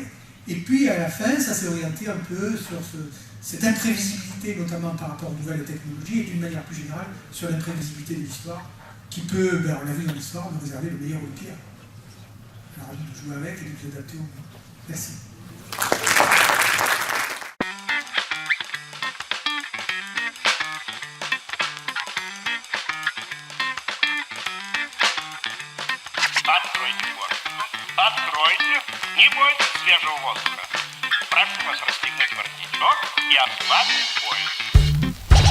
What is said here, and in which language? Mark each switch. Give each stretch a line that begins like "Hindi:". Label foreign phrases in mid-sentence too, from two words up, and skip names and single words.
French: Et puis à la fin, ça s'est orienté un peu sur cette imprévisibilité, notamment par rapport aux nouvelles technologies, et d'une manière plus générale sur l'imprévisibilité de l'histoire, qui peut, on l'a vu dans l'histoire, nous réserver le meilleur ou le pire. Alors à nous de jouer avec et de nous adapter au monde. Merci.
Russian: Откройте форточку. Откройте. Не бойтесь свежего воздуха. Прошу вас расстегнуть воротничок и ослабить пояс.